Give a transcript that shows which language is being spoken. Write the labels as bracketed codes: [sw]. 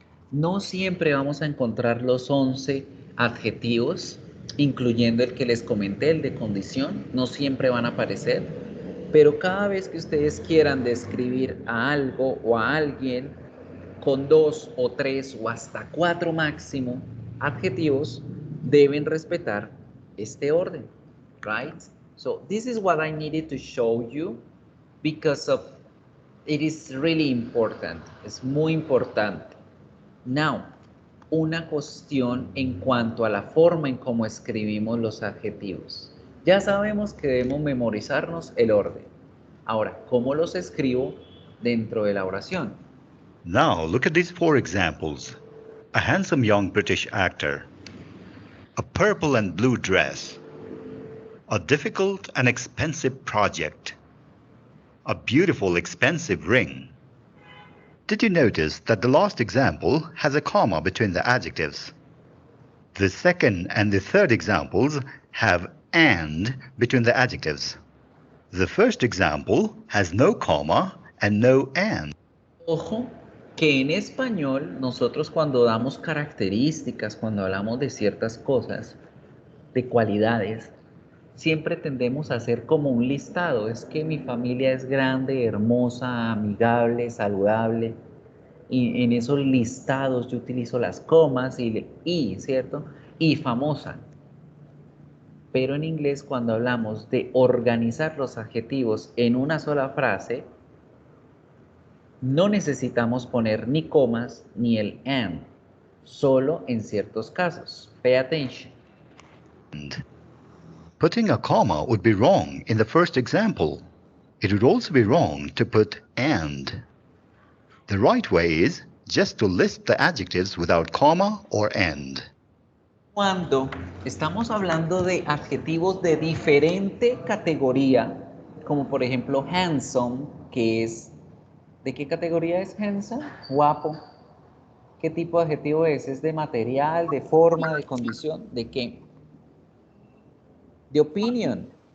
[es] No siempre vamos a encontrar los 11 adjetivos, incluyendo el que les comenté, el de condición. No siempre van a aparecer, pero cada vez que ustedes quieran describir a algo o a alguien con 2 o 3 o hasta 4 máximo adjetivos, deben respetar este orden, right? [en] So this is what I needed to show you because of it is really important. [es] Es muy importante. Now, una cuestión en cuanto a la forma en cómo escribimos los adjetivos. Ya sabemos que debemos memorizarnos el orden. Ahora, ¿cómo los escribo dentro de la oración? [en] Now look at these 4 examples. A handsome young British actor. A purple and blue dress. A difficult and expensive project. A beautiful expensive ring. Did you notice that the last example has a comma between the adjectives? The second and the third examples have and between the adjectives. The first example has no comma and no and. [es] Ojo que en español nosotros cuando damos características, cuando hablamos de ciertas cosas, de cualidades, siempre tendemos a hacer como un listado. Es que mi familia es grande, hermosa, amigable, saludable. Y en esos listados yo utilizo las comas y, ¿cierto? Y famosa. Pero en inglés, cuando hablamos de organizar los adjetivos en una sola frase, no necesitamos poner ni comas ni el and, solo en ciertos casos. [en] Pay attention. Putting a comma would be wrong in the first example. It would also be wrong to put and. The right way is just to list the adjectives without comma or and. [es] Cuando estamos hablando de adjetivos de diferente categoría, como por ejemplo handsome, que es, ¿de qué categoría es handsome? Guapo. ¿Qué tipo de adjetivo es? ¿Es de material, de forma, de condición? ¿De qué? De opinion.